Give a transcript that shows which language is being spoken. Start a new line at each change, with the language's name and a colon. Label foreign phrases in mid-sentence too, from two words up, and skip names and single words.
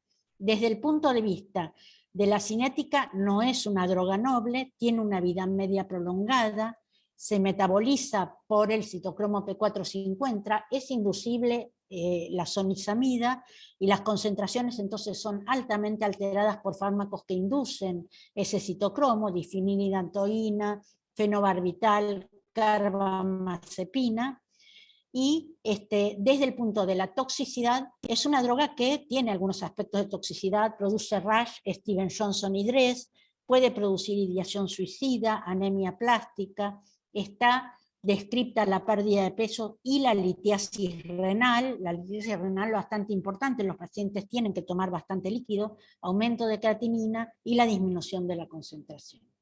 Spanish: Desde el punto de vista de la cinética, no es una droga noble, tiene una vida media prolongada, se metaboliza por el citocromo P450, es inducible la sonizamida, y las concentraciones entonces son altamente alteradas por fármacos que inducen ese citocromo, difenidantoína, fenobarbital, carbamazepina. Y desde el punto de la toxicidad, es una droga que tiene algunos aspectos de toxicidad, produce rash, Steven-Johnson y DRESS, puede producir ideación suicida, anemia plástica, está descripta la pérdida de peso y la litiasis renal bastante importante, los pacientes tienen que tomar bastante líquido, aumento de creatinina y la disminución de la concentración.